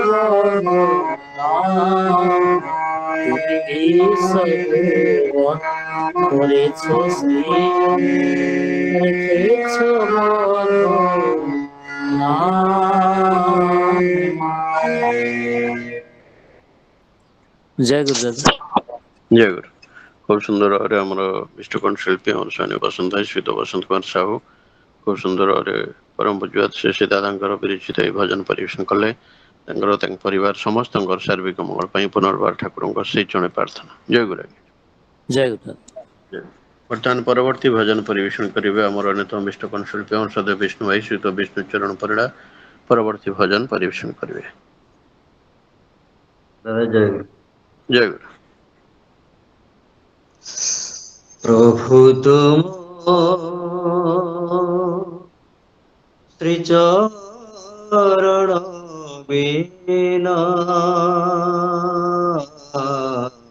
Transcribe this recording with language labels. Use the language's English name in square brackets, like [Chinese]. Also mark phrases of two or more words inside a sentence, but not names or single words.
[Bangla] করেছ সৃজন, রেখেছ জয় গুরু দাদা। জয় গুরু। [Odia] ଖୁବ ସୁନ୍ଦର ভাବରେ ଆମର ବିଷ୍ଣୁକଣ୍ଠ ଶିଳ୍ପୀ ଆମର ସ୍ୱାମୀ ବସନ୍ତ ଭାଇ ଶ୍ରୀତ ବସନ୍ତ କୁମାର ସାହୁ ଖୁବ ସୁନ୍ଦର ଭାବରେ ପରମ ପୂଜ୍ୟପାଦ ଶ୍ରୀ ଦାଦାଙ୍କର ବିରଚିତ ଏହି ଭଜନ ପରିବେଷଣ କଲେ। ତାଙ୍କର ତାଙ୍କ ପରିବାର ସମସ୍ତଙ୍କର ସାର୍ବିକ ମଙ୍ଗଳ ପାଇଁ ପୁନର୍ବାର ଠାକୁରଙ୍କ ସେଇ ଜଣେ ପ୍ରାର୍ଥନା। ଜୟ ଗୁରୁ। ଜୟ ଗୁରୁ ଦାଦା। ବର୍ତ୍ତମାନ ପରବର୍ତ୍ତୀ ଭଜନ ପରିବେଷଣ କରିବେ ଆମର ଅନ୍ୟତମ ବିଷ୍ଣୁକଣ୍ଠ ଶିଳ୍ପୀ ଆମର ସଦୈବ ବିଷ୍ଣୁ ଭାଇ ଶ୍ରୀତ ବିଷ୍ଣୁ ଚରଣ ପରିଡ଼ା ପରବର୍ତ୍ତୀ ଭଜନ ପରିବେଷଣ କରିବେ। ଦାଦା ଜୟ ଗୁରୁ। ଜୟ ଗୁରୁ। [Bangla] প্রভু তুম শ্রীচরণ বিনা